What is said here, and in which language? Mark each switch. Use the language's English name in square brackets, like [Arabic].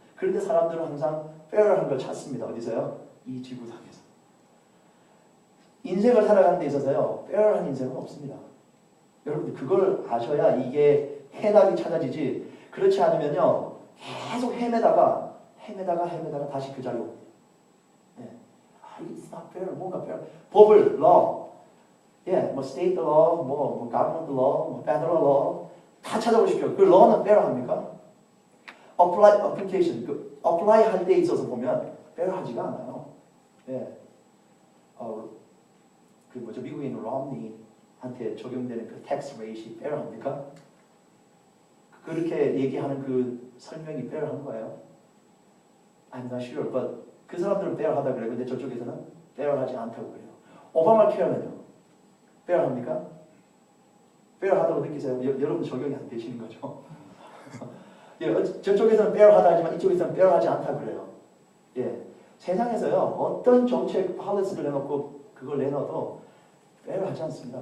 [Korean] 그런데 사람들은 항상 페어한 걸 찾습니다. 어디서요? 이 지구상에서. 인생을 살아가는 데 있어서요. 페어한 인생은 없습니다. 여러분들 그걸 아셔야 이게 해답이 찾아지지. 그렇지 않으면요. 계속 헤매다가 다시 그 자리로 옵니다. 네. [English] It's not fair. [Korean] 뭔가 fair. 법을 law, 뭐 state law, 뭐 government law, 뭐 federal law 다 찾아보십시오. 그 law는 fair합니까? application, 그 apply 할 때 있어서 보면 fair하지가 않아요. 예. 그 뭐죠? 미국인 럼니한테 적용되는 그 tax rate이 fair합니까? 그렇게 얘기하는 그 설명이 fair한 거예요. [English] I'm not sure, but [Korean] 그 사람들은 fair하다 그래요. 근데 저쪽에서는 fair하지 않다고 그래요. 오바마 케어는요? fair합니까? fair하다고 느끼세요? 여러분 적용이 안 되시는 거죠? 예, 저쪽에서는 fair하다 하지만 이쪽에서는 fair하지 않다 그래요. 예, 세상에서요 어떤 정책 policy를 내놓고 그걸 내놔도 fair하지 않습니다.